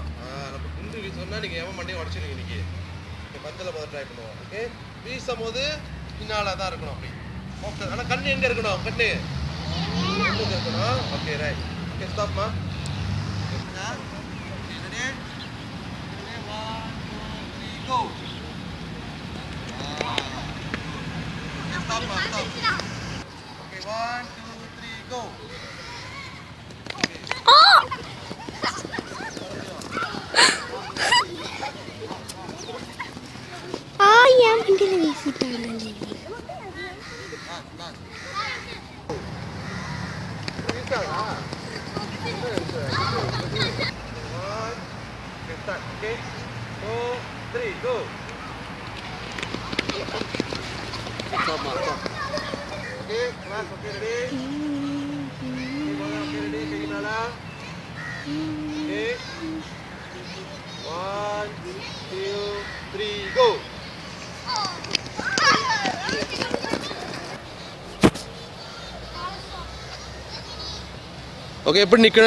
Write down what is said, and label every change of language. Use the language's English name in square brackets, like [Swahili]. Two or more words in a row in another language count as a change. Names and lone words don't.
[Tamil] நம்ம குண்டு வீசணும்னா நீங்கள் எவன் மண்டையை உடச்சிருங்க இன்னைக்கு. ஓகே பத்தில் முதல் ட்ரை பண்ணுவோம். ஓகே வீசும் போது பின்னால் தான் இருக்கணும் அப்படி. ஓகே ஆனால் கண்ணு எங்கே இருக்கணும்? கண்ணு எங்கே இருக்கணும்? [English] okay right. [Tamil] ஓகே ஸ்டாப்மா. ரெடி? 1 2 3 go. [English] Stop. Okay 1 2 3 go. [Indonesian] yang pinggir lagi kita lagi. Bisa lah. [English] Okay, 2 3 go. Stop. Okay, kelas. Okay ready? Okay ready? [Indonesian] Kayak gimana? [English] Okay. 1 2 3 go. [Tamil] ஓகே எப்படி நிற்கணும்?